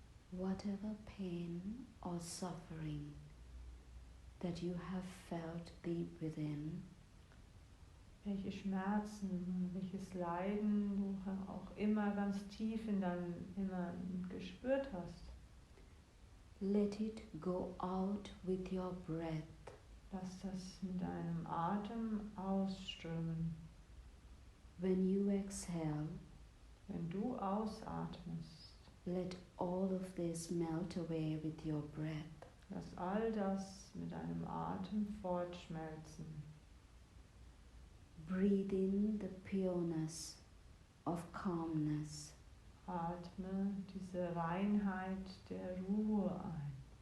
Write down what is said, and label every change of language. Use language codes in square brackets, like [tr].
[en] whatever pain or suffering that you have felt deep within, [de] welche Schmerzen, welches Leiden du auch immer ganz tief in deinem Inneren gespürt hast. [en] let it go out with your breath. [de] Lass das mit deinem Atem ausströmen. [en] When you exhale, [de] Wenn du ausatmest, [en] let all of this melt away with your breath. [de] lass all das mit deinem Atem fortschmelzen. [en] Breathe in the pureness of calmness. [de] Atme diese Reinheit der Ruhe ein.